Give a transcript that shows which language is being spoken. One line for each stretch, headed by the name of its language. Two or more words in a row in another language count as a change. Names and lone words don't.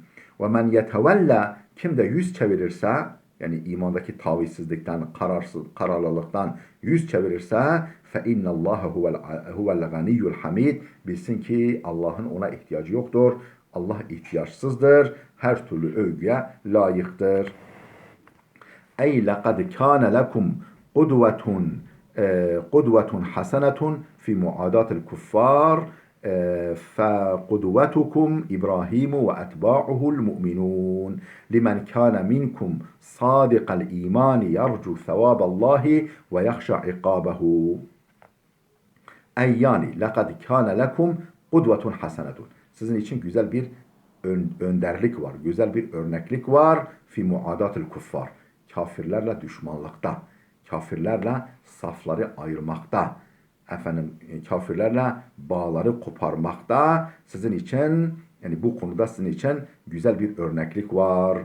Arabic: ومن يتولى,
Turkish: kim de yüz çevirirse, yani imandaki tavizsizlikten, kararlılıktan yüz çevirirse
Arabic: فإن الله هو الغني الحميد,
Turkish: bilsin ki Allah'ın ona ihtiyacı yoktur. Allah ihtiyaçsızdır. Her türlü övgüye layıktır.
Arabic: Ey لقد كان لكم قدوة حسنة في معاداة الكفار فقدوتكم إبراهيم وأتباعه المؤمنون لمن كان منكم صادق الإيمان يرجو ثواب الله ويخشى عقابه.
Turkish: Ey yani
Arabic: لقد كان لكم قدوة حسنة.
Turkish: Sizin için güzel bir önderlik var, güzel bir örneklik var.
Arabic: في معاداة الكفار.
Turkish: Kafirlerle düşmanlıkta, kafirlerle safları ayırmakta, efendim kafirlerle bağları koparmakta sizin için, yani bu konuda sizin için güzel bir örneklik var.